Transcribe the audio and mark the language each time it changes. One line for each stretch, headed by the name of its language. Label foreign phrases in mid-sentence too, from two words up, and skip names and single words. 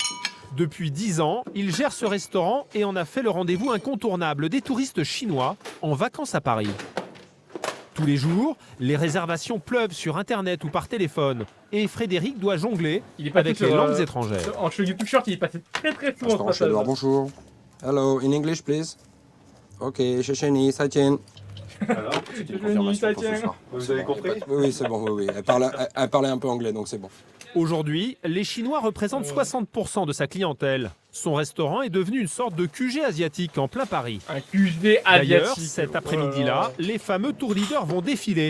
French: Depuis 10 ans, il gère ce restaurant et en a fait le rendez-vous incontournable des touristes chinois en vacances à Paris. Tous les jours, les réservations pleuvent sur Internet ou par téléphone et Frédéric doit jongler avec les langues étrangères. En YouTube Short, il est passé très souvent ce passage. Bonjour.
English: Hello, in English, please.
Chinese: Ok, 谢谢你，再见。
French: Alors, c'est une confirmation pour ce soir. Vous avez compris? Oui, c'est bon, oui. Elle parlait un peu anglais, donc c'est bon. Aujourd'hui, les Chinois représentent 60% de sa clientèle. Son restaurant est devenu une sorte de QG asiatique en plein Paris. Un QG asiatique. D'ailleurs, cet après-midi-là, les fameux
English: tour leaders
French: vont défiler.